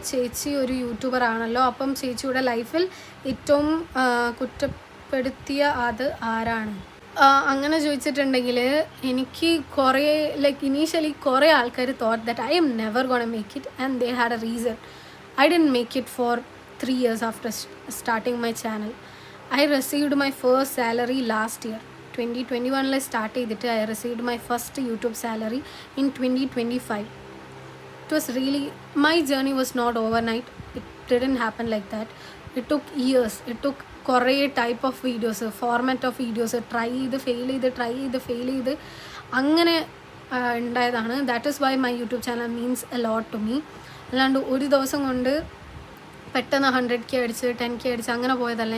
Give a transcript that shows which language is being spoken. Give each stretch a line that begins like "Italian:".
Malayalam: ചേച്ചി ഒരു യൂട്യൂബർ ആണല്ലോ, അപ്പം ചേച്ചിയുടെ ലൈഫിൽ ഏറ്റവും കുറ്റപ്പെടുത്തിയ അത് ആരാണ്? അങ്ങനെ ചോദിച്ചിട്ടുണ്ടെങ്കിൽ എനിക്ക് കുറേ ഇനീഷ്യലി കുറേ ആൾക്കാർ
English: Thought that I'm never gonna make it and they had a reason. I didn't make it for 3 years after starting my channel. I received my first salary last year. 2021 start ചെയ്തിട്ട് I received my first YouTube salary in 2025. It was really, my journey was not overnight. It didn't happen like that. It took years. It took
Malayalam: കുറേ type of videos, format of videos try ചെയ്ത് fail ചെയ്ത് അങ്ങനെ ഉണ്ടായതാണ്.
English: That is why my YouTube channel means a lot to me.
Malayalam: അല്ലാണ്ട് ഒരു ദിവസം കൊണ്ട് പെട്ടെന്ന് 100K അടിച്ച് 10K അടിച്ച് അങ്ങനെ പോയതല്ല.